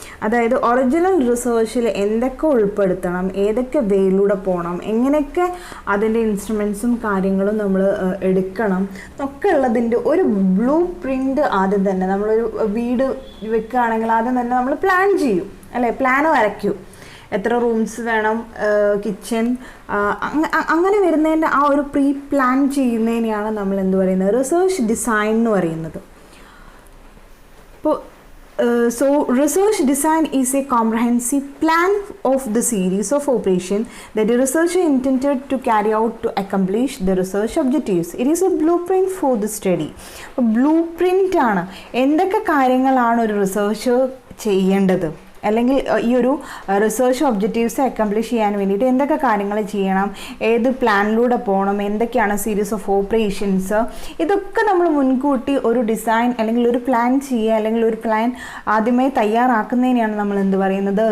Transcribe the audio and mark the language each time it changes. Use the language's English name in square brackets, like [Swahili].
[Malayalam] അതായത് ഒറിജിനൽ റിസർച്ചിൽ എന്തൊക്കെ ഉൾപ്പെടുത്തണം, ഏതൊക്കെ വേയിലൂടെ പോകണം, എങ്ങനെയൊക്കെ അതിൻ്റെ ഇൻസ്ട്രുമെൻസും കാര്യങ്ങളും നമ്മൾ എടുക്കണം എന്നൊക്കെ ഉള്ളതിൻ്റെ ഒരു ബ്ലൂ പ്രിൻ്റ് ആദ്യം തന്നെ നമ്മളൊരു വീട് വെക്കുകയാണെങ്കിൽ ആദ്യം തന്നെ നമ്മൾ പ്ലാൻ ചെയ്യും അല്ലേ? പ്ലാൻ വരയ്ക്കും. എത്ര റൂംസ് വേണം, കിച്ചൺ, അങ്ങനെ വരുന്നതിൻ്റെ ആ ഒരു പ്രീ പ്ലാൻ ചെയ്യുന്നതിനെയാണ് നമ്മൾ എന്ത് പറയുന്നത്? റിസർച്ച് ഡിസൈൻ എന്ന് പറയുന്നത്. [English] ഇപ്പോൾ so research design is a comprehensive plan of the series of operation that the researcher intended to carry out to accomplish the research objectives. It is a blueprint for the study. [Malayalam] blueprint ആണ് എന്തൊക്കെ കാര്യങ്ങളാണ് ഒരു researcher ചെയ്യേണ്ടത്, അല്ലെങ്കിൽ ഈ ഒരു research objectives accomplish ചെയ്യാൻ വേണ്ടിയിട്ട് എന്തൊക്കെ കാര്യങ്ങൾ ചെയ്യണം, ഏത് പ്ലാനിലൂടെ പോകണം, എന്തൊക്കെയാണ് സീരീസ് ഓഫ് ഓപ്പറേഷൻസ്, ഇതൊക്കെ നമ്മൾ മുൻകൂട്ടി ഒരു ഡിസൈൻ അല്ലെങ്കിൽ ഒരു പ്ലാൻ ചെയ്യുക, അല്ലെങ്കിൽ ഒരു പ്ലാൻ ആദ്യമായി തയ്യാറാക്കുന്നതിനെയാണ് നമ്മൾ എന്ത് പറയുന്നത്?